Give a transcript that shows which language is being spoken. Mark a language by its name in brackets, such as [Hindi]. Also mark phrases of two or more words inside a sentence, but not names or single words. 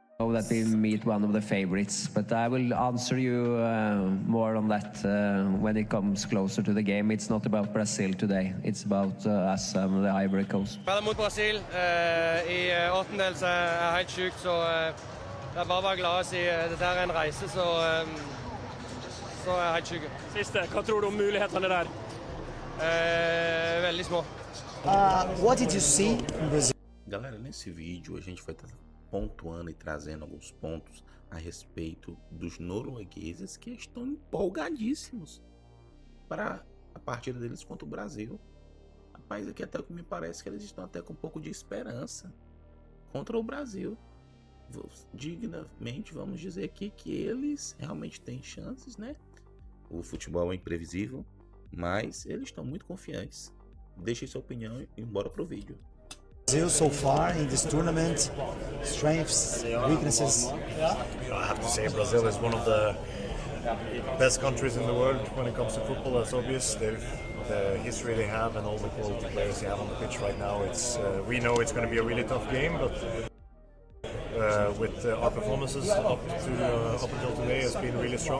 [English] know that we meet one of the favorites, but I will answer you more on that when it comes closer to the game. It's not about Brazil today, it's about us and the Ivory Coast. [Norwegian] Spiller mot Brasil i åttendel, så helt sykt, så det bare å være glad å si dette en reise, så helt sykt. Siste, hva tror du om mulighetene der? Veldig små. [English] What did you see in Brazil? [Portuguese] Galera, nesse vídeo a gente vai estar pontuando e trazendo alguns pontos a respeito dos noruegueses que estão empolgadíssimos para a partida deles contra o Brasil. Rapaz, aqui até que me parece que eles estão até com um pouco de esperança contra o Brasil. Dignamente vamos dizer aqui que eles realmente têm chances, né? O futebol é imprevisível, mas eles estão muito confiantes. Deixe sua opinião e bora pro vídeo. [English] Brazil so far in this tournament, strengths, weaknesses. I have to say Brazil is one of the best countries in the world when it comes to football. That's obvious. The history they have and all the quality players they have on the pitch right now. We know it's going to be a really tough game, but with our performances up until today has been really strong.